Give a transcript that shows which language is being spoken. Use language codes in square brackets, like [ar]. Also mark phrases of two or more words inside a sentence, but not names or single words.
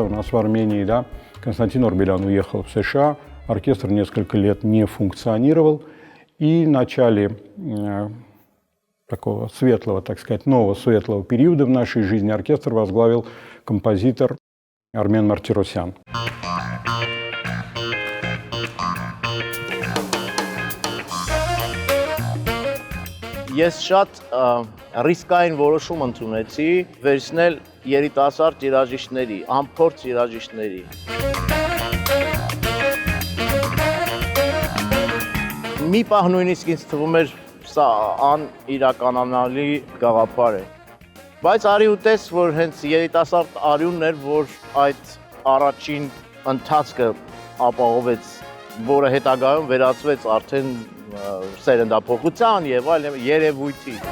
[ru] У нас в Армении, да, Константин Орбелян уехал в США, оркестр несколько лет не функционировал. И в начале такого светлого, так сказать, нового светлого периода в нашей жизни оркестр возглавил композитор Армен Мартиросян. [hy] Ես շատ ռիսկային որոշում ընդունեցի վերցնել երիտասարդ երաժիշտների, անփորձ երաժիշտների։ Մի պահ նույնիսկ ինձ թվում էր սա անիրականանալի գաղափար է։ Բայց արի ու տես, որ հենց երիտասարդ արյունն էր, որ այդ առաջին ընթացքը ապահովեց, որը հետագայում վերածվեց արդեն սերնդափոխության եւ այլ երևույթի։